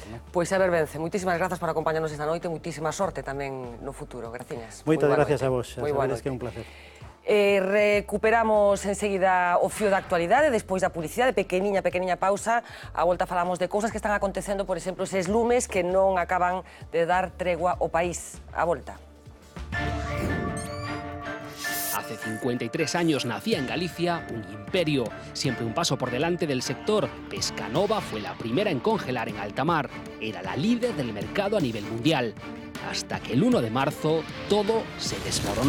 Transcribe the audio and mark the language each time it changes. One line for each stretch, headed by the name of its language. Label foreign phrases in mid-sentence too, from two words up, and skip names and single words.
Galician: Pois a ver, Vence, moitísimas grazas por acompañarnos esta noite, moitísima sorte tamén no futuro. Graciñas. Moitas gracias a vos, sabedes que é un placer. Recuperamos enseguida o fío da actualidade, despois da publicidade, pequeniña pausa. A volta falamos de cousas que están acontecendo, por exemplo, eses lumes que non acaban de dar tregua ao país. A volta.
Spanish: Hace 53 años nacía en Galicia un imperio, siempre un paso por delante del sector. Pescanova fue la primera en congelar en alta mar. Era la líder del mercado a nivel mundial. Hasta que el 1 de marzo todo se desmoronó.